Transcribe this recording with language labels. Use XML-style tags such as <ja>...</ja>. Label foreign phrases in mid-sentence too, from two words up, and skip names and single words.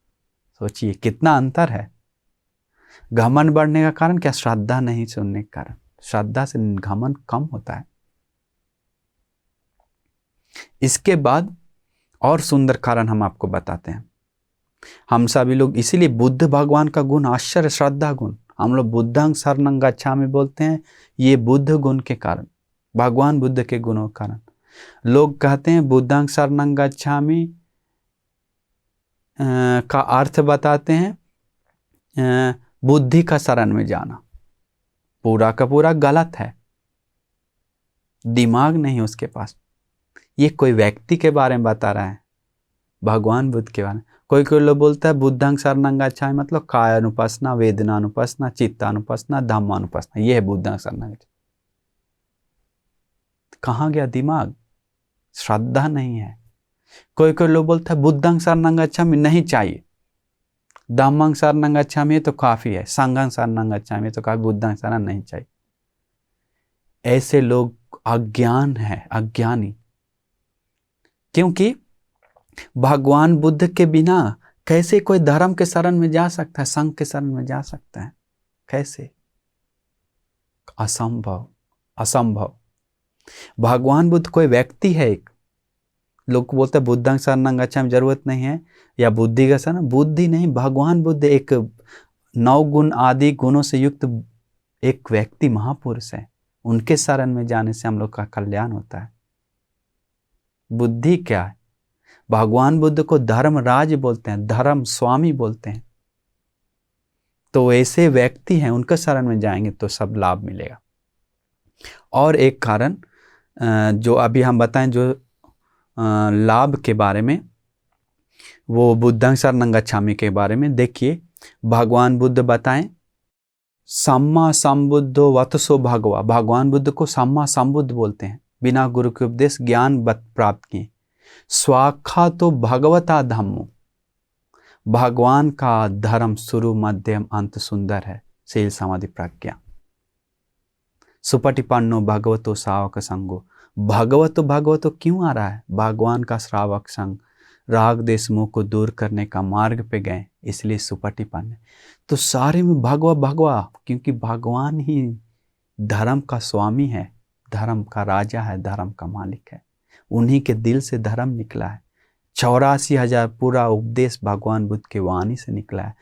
<hi>सोचिए कितना अंतर है। घमंड बढ़ने का कारण क्या? श्रद्धा नहीं सुनने के कारण। श्रद्धा से घमंड कम होता है। इसके बाद और सुंदर कारण हम आपको बताते हैं। हम सभी लोग इसीलिए बुद्ध भगवान का गुण आश्चर्य, श्रद्धा गुण। हम लोग</hi> <pi>बुद्धं शरणं गच्छामि</pi> <hi>बोलते हैं, ये बुद्ध गुण के कारण, भगवान बुद्ध के गुणों के कारण। लोग कहते हैं</hi> <pi>बुद्धं शरणं गच्छामि</pi> <hi>का अर्थ बताते हैं बुद्धि का शरण में जाना। पूरा का पूरा गलत है। दिमाग नहीं उसके पास। ये कोई व्यक्ति के बारे में बता रहा है, भगवान बुद्ध के बारे में। कोई कोई लोग बोलता है</hi> <pi>बुद्धं शरणं गच्छामि</pi> <hi>मतलब काय अनुपासना, वेदना अनुपासना, चित्तानुपासना, धम्मानुपासना, ये है</hi> <pi>बुद्धं शरणं गच्छामि।</pi> <hi>कहाँ गया दिमाग? श्रद्धा नहीं है। कोई कोई लोग बोलता है</hi> <pi>बुद्धं शरणं गच्छामि</pi> <hi>नहीं चाहिए,</hi> <pi>धम्मं शरणं गच्छामि</pi> <hi>तो काफी है,</hi> <pi>संघं शरणं गच्छामि</pi> <hi>तो काफी, बुद्धं शरण नहीं चाहिए। ऐसे लोग अज्ञान है, अज्ञानी। क्योंकि भगवान बुद्ध के बिना कैसे कोई धर्म के शरण में जा सकता है, संघ के शरण में जा सकता है? कैसे? असंभव, असंभव। भगवान बुद्ध कोई व्यक्ति है एक। लोग बोलते हैं</hi> <pi>बुद्धं शरणं गच्छामि,</pi> <hi>जरूरत नहीं है, या बुद्धि का शरण। बुद्धि नहीं, भगवान बुद्ध एक 9 गुण आदि गुणों से युक्त एक व्यक्ति, महापुरुष है। उनके शरण में जाने से हम लोग का कल्याण होता है। बुद्धि क्या है? भगवान बुद्ध को धर्मराज बोलते हैं, धर्म स्वामी बोलते हैं। तो ऐसे व्यक्ति हैं, उनके शरण में जाएंगे तो सब लाभ मिलेगा। और एक कारण जो अभी हम बताएं, जो लाभ के बारे में, वो</hi> <pi>बुद्धं शरणं गच्छामि</pi> <hi>के बारे में। देखिए, भगवान बुद्ध बताएं,</hi> <pi>सम्मा संबुद्धो वतसो भगवा।</pi> <hi>भगवान बुद्ध को सम्मा संबुद्ध बोलते हैं, बिना गुरु के उपदेश ज्ञान प्राप्त किए।</hi> <pi>स्वाखा तो भगवता धम्मो।</pi> <hi>भगवान का धर्म शुरू मध्यम अंत सुंदर है, शील समाधि प्रज्ञा।</hi> <pi>सुपटिपन्नो भगवतो श्रावक संगो।</pi> <hi>भगवतो क्यों आ रहा है? भगवान का श्रावक संग, राग देश मोह को दूर करने का मार्ग पे गए, इसलिए सुपटिपन्न। तो सारे में भगवा, क्योंकि भगवान ही धर्म का स्वामी है, धर्म का राजा है, धर्म का मालिक है। उन्हीं के दिल से धर्म निकला है। 84,000 पूरा उपदेश भगवान बुद्ध के वाणी से निकला है।</hi>